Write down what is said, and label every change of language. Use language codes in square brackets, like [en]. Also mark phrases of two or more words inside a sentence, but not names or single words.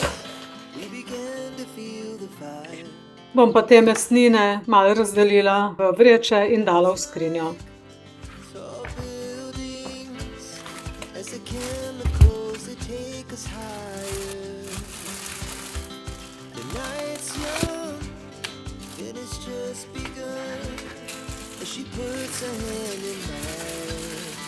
[en] We began to feel the fire. [sl] Bom pa te mesnine malo razdelila v vreče in dala v skrinjo. [en] Tall buildings as the chemicals that take us higher. The night's young and it's just begun as she puts her hand in mine.